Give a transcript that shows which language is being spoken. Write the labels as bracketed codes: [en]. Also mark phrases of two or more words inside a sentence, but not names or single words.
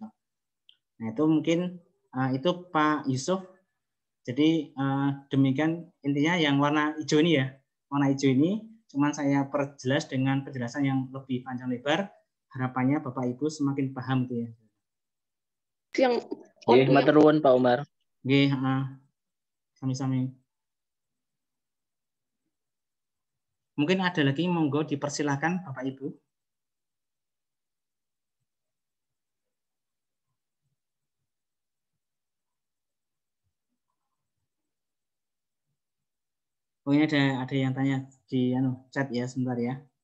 [id] Nah, itu mungkin itu Pak Yusuf. Jadi demikian intinya yang warna hijau ini ya. Warna hijau ini cuman saya perjelas dengan penjelasan yang lebih panjang lebar. Harapannya Bapak Ibu semakin paham gitu ya. [jv] Yang matur nuwun Pak Umar. Nggih, sami-sami. [id] Mungkin ada lagi, monggo dipersilakan Bapak Ibu. Oh, ini ada yang tanya di chat ya, sebentar ya.